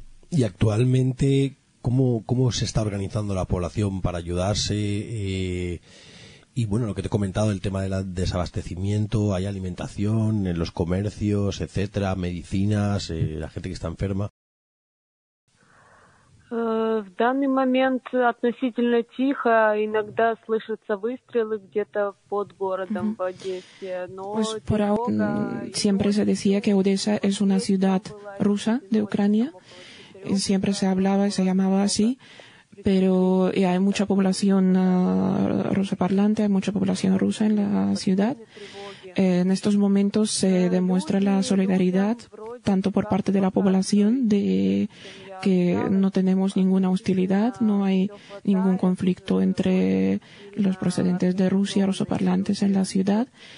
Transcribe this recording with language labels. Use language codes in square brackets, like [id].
[es] Y actualmente, ¿cómo se está organizando la población para ayudarse? Y bueno, lo que te he comentado, el tema del desabastecimiento, hay alimentación en los comercios, etcétera, medicinas, la gente que está enferma. [ru] В данный момент относительно тихо, иногда слышатся выстрелы где-то под городом в Одессе, но [es] pues por ahora, siempre se decía que Odessa es una ciudad rusa de Ucrania. Siempre se hablaba y se llamaba así. Pero hay mucha población rusoparlante, hay mucha población rusa en la ciudad. En estos momentos se demuestra la solidaridad, tanto por parte de la población, de que no tenemos ninguna hostilidad, no hay ningún conflicto entre los procedentes de Rusia, rusoparlantes en la ciudad.